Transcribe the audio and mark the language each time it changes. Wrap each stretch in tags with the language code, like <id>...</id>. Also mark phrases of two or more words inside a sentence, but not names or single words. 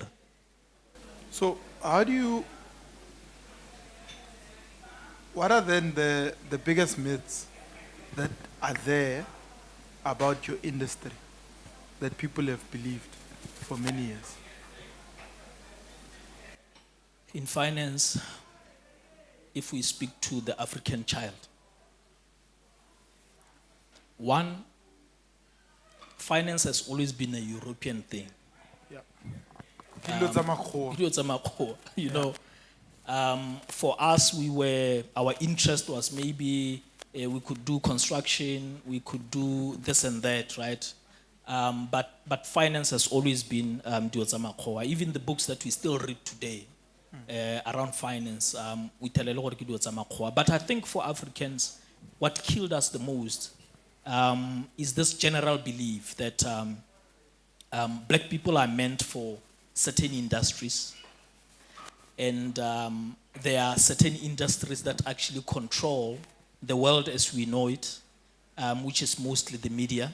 <en>So what are then the biggest myths that are there about your industry that people have believed for many years? In finance, if we speak to the African child, one, finance has always been a European thing. Yeah.</en> <tn>Dilo tsa makgowa. Dilo tsa makgowa,</tn> <en>for us, our interest was maybe we could do construction, we could do this and that, right? But finance has always been</en> <tn>dilo tsa makgowa.</tn> <en>Even the books that we still read today around finance, we tell a lot of</en> <tn>dilo tsa makgowa.</tn> <en>But I think for Africans, what killed us the most is this general belief that black people are meant for certain industries. And there are certain industries that actually control the world as we know it, which is mostly the media.</en>